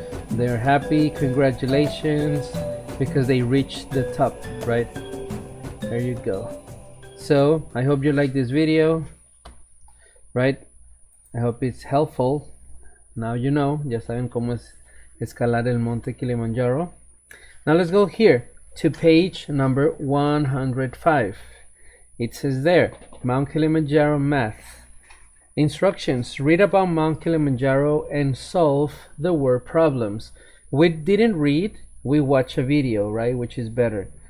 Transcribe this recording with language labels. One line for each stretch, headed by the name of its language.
English: They're happy, congratulations, because they reached the top, right? There you go. So I hope you like this video, right? I hope it's helpful. Now you know,
Spanish: ya saben cómo es escalar el Monte Kilimanjaro.
English: Now let's go here to page number 105. It says there, Mount Kilimanjaro math. Instructions: read about Mount Kilimanjaro and solve the word problems. We didn't read, we watch a video, right? Which is better.